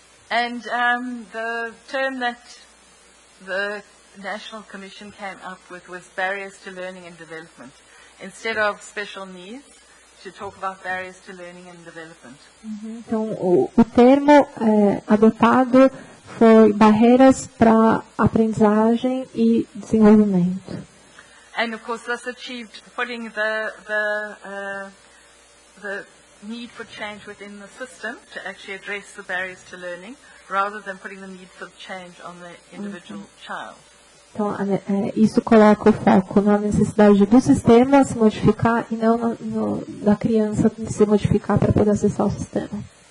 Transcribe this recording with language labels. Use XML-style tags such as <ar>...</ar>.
<en>And the term that the National Commission came up with was barriers to learning and development. Instead of special needs, to talk about barriers to learning and development.</en> <pt>Então, o termo adotado foi barreiras para aprendizagem e desenvolvimento.</pt> <en>And of course, this achieved putting the need for change within the system to actually address the barriers to learning, rather than putting the need for change on the individual child.</en> <pt>Então, isso coloca o foco na necessidade do sistema se modificar e não da criança se modificar para poder acessar o sistema.</pt>